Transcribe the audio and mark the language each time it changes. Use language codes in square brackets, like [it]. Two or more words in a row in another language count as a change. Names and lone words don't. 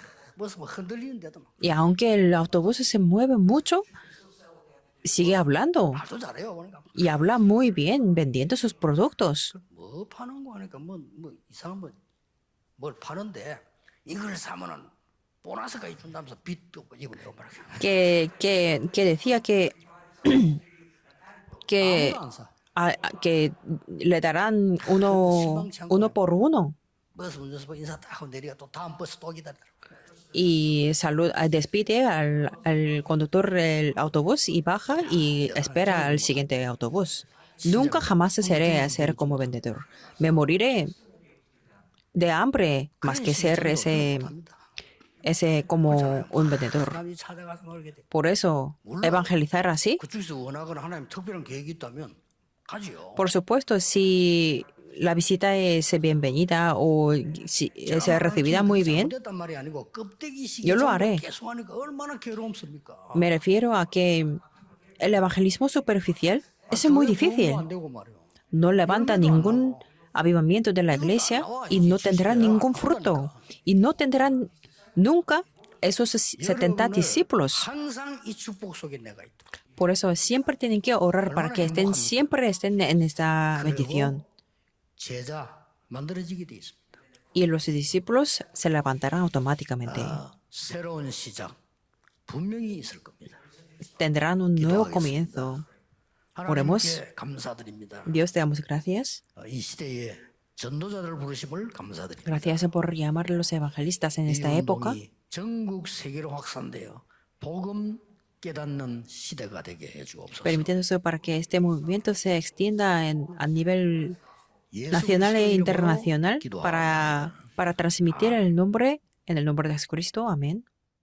[es] Y aunque el autobús se mueve mucho, sigue hablando y habla muy bien vendiendo sus productos. [ko] 뭐 파는 거 하니까 뭐 이상한 뭘 파는데 이걸 사면은 보너스까지 준다면서 빚도 이거 내고 말이야. [es] Que decía que [ko] 아무도 안 사. [es] que le darán uno por uno. [ko] 버스 운전수 인사 딱 하고 내리가 또 다음 버스 또 기다려. [es] Y despide al conductor del autobús y baja y espera al siguiente autobús. Nunca jamás seré a ser como vendedor. Me moriré de hambre más que ser ese como un vendedor. [ko] 사람이 찾아가서 놀게 돼. [es] Por eso, evangelizar así, [ko] 그쪽에서 원하거나 하나님 특별한 계획이 있다면 가지요. [es] por supuesto, si la visita es bienvenida o si es recibida muy bien, [ko] 잘못됐단 말이 아니고 껍데기식이 [es] Yo lo haré. [ko] 계속 하니까 얼마나 괴로움습니까? [es] me refiero a que el evangelismo superficial es muy difícil. [ko] 안 되고 말이요. [es] No levanta ningún avivamiento de la iglesia y no tendrá ningún fruto. Y no tendrán nunca esos 70 discípulos. [ko] 항상 이 축복 속에 내가 있다. [es] Por eso siempre tienen que orar para que siempre estén en esta bendición. [ko] 제자 만들어지게 돼 있습니다. [es] Y los discípulos se levantarán automáticamente. [ko] 새로운 시작 분명히 있을 겁니다. [es] Tendrán un nuevo comienzo. Oremos. [ko] 하나님께 감사드립니다. [es] Dios, te damos gracias. [ko] 이 시대에 전도자들을 부르심을 감사드립니다. [es] Gracias por llamar a los evangelistas en [ko] 이 [es] esta época. [ko] 운동이 전국 세계로 확산되어 복음 깨닫는 시대가 되게 해주옵소서. [es] Permítanos para que este movimiento se extienda a nivel [ko] 예수 [es] nacional e [ko] 그리스도의 이름으로 [es] internacional [ko] 기도합니다. [es] para transmitir el nombre en el nombre de Jesucristo. Amén.